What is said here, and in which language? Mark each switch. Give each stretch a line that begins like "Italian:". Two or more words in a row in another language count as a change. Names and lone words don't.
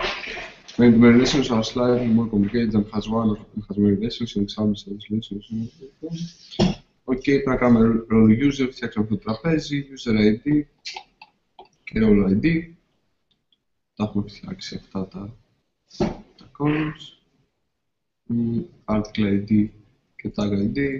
English: When the relations are slightly more complicated than has one has many relations and examples of these relations.
Greek: Okay, πρέπει να κάνουμε
English: role user,
Greek: φτιάξαμε αυτό το τραπέζι,
English: user ID
Greek: και
English: role ID.
Greek: Τα έχουμε φτιάξει αυτά τα columns.
English: Article ID και tag ID.